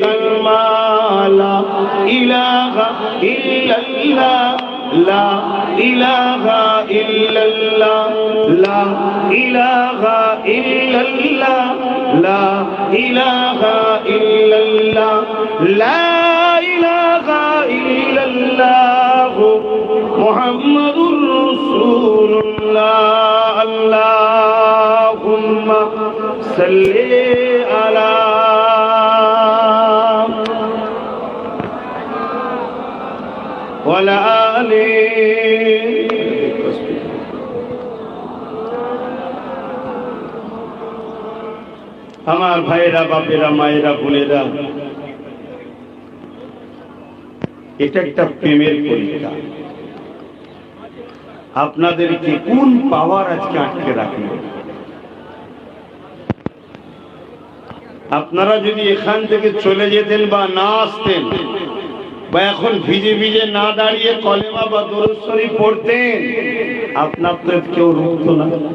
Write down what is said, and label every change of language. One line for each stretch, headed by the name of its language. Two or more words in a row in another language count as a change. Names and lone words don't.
Arabic: کلمہ لا الہ الا اللہ لا الہ الا اللہ لا الہ الا اللہ لا الہ الا اللہ لا الہ الا اللہ محمد رسول اللہ اللہم صلی علی وعلی آلہ
Bangla: আমার ভাইরা বাপেরা মায়েরা বোনেরা এটা একটা প্রেমের পরীক্ষা আপনাদেরকে কোন পাওয়ার আজকে আটকে রাখলো আপনারা যদি এখান থেকে চলে যেতেন বা না আসতেন বা এখন ভিজে ভিজে না দাঁড়িয়ে কলেমা বা দরুদ শরীফ পড়তেন আপনাদের কেউ রুখতো না